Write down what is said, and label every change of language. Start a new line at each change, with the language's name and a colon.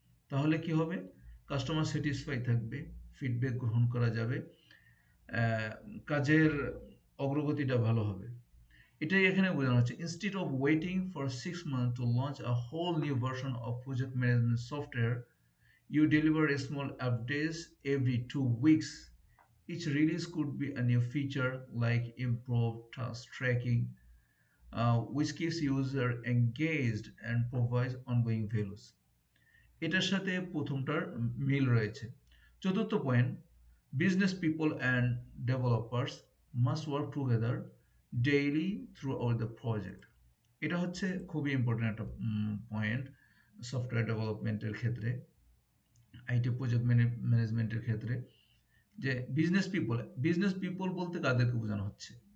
Bangla: তাহলে কি হবে, কাস্টমার স্যাটিসফাই থাকবে, ফিডব্যাক গ্রহণ করা যাবে, কাজের অগ্রগতিটা ভালো হবে। এটাই এখানে বোঝানো হচ্ছে
English: Instead of waiting for 6 months to launch a whole new version of project management software, you deliver a small updates every 2 weeks. Each release could be a new feature like improved task tracking, which keeps user engaged and provides ongoing values.
Bangla: এটার সাথে প্রথমটার মিল রয়েছে। চতুর্থ point,
English: Business people and developers must work together daily throughout the project.
Bangla: এটা হচ্ছে খুবই important একটা point software ডেভেলপমেন্টের ক্ষেত্রে, আইটি প্রজেক্ট ম্যানেজমেন্টের ক্ষেত্রে, যে বিজনেস পিপল বলতে কাদেরকে বোঝানো হচ্ছে।